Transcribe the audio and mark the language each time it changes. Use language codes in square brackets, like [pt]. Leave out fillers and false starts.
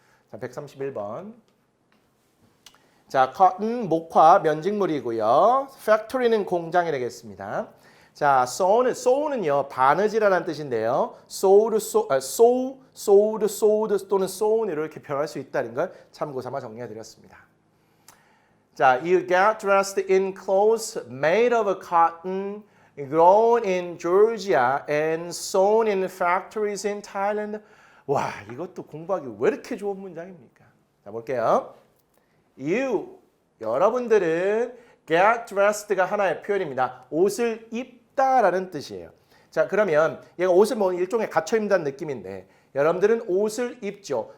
[ko] 자, 131번. 자, cotton 목화 면직물이고요. factory는 공장이 되겠습니다. 자, sow는요 바느질이라는 뜻인데요. sowed 또는 sown 이렇게 표현할 수 있다는 걸 참고삼아 정리해드렸습니다. [en] 자, you get dressed in clothes made of cotton grown in Georgia and sewn in factories in Thailand. [ko] 와, 이것도 공부하기 왜 이렇게 좋은 문장입니까? 자, 볼게요. You, 여러분들은 get dressed가 하나의 표현입니다. 옷을 입다라는 뜻이에요. 자, 그러면 얘가 옷을 뭐 일종의 갖춰 입는다는 느낌인데 여러분들은 옷을 입죠.